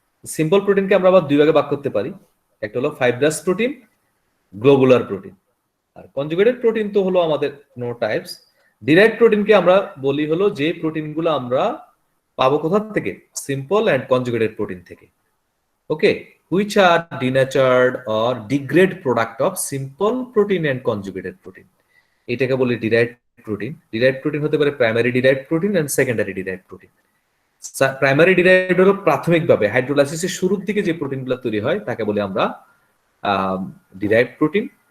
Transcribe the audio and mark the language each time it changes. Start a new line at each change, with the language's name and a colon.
Bangla: Simple প্রোটিনকে আমরা আবার দুই ভাগে ভাগ করতে পারি, একটা হলো ফাইব্রাস প্রোটিন, গ্লোবুলার প্রোটিন। আর কনজুগেটেড প্রোটিন তো হলো আমাদের নো টাইপস। ডিরাইভড প্রোটিনকে আমরা বলি হলো যে প্রোটিনগুলো আমরা পাবো কোথা থেকে, সিম্পল এন্ড কনজুগেটেড প্রোটিন থেকে।
English: okay, which are denatured or degrade product of simple protein and conjugated protein,
Bangla: এটাকে বলি ডিরাইভড প্রোটিন। ডিরাইভড প্রোটিন হতে পারে primary derived protein and secondary derived protein. Primary derived হলো প্রাথমিকভাবে হাইড্রোলাইসিসের শুরুর দিকে যে প্রোটিনগুলো তৈরি হয় তাকে বলি আমরা ডিরাইভড প্রোটিন।